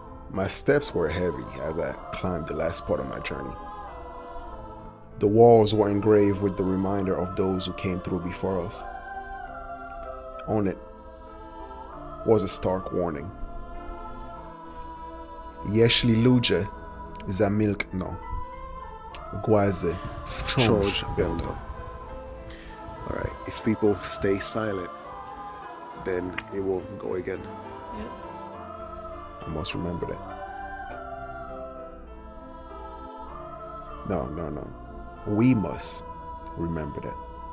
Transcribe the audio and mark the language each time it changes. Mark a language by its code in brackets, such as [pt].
[en] My steps were heavy as I climbed the last part of my journey. The walls were engraved with the reminder of those who came through before us. On it was a stark warning. [pl] Jeśli ludzie zamilkną, głazy wciąż będą. [en] All right, if people stay silent, then it will go again. Yep. I must remember that. No. We must remember that.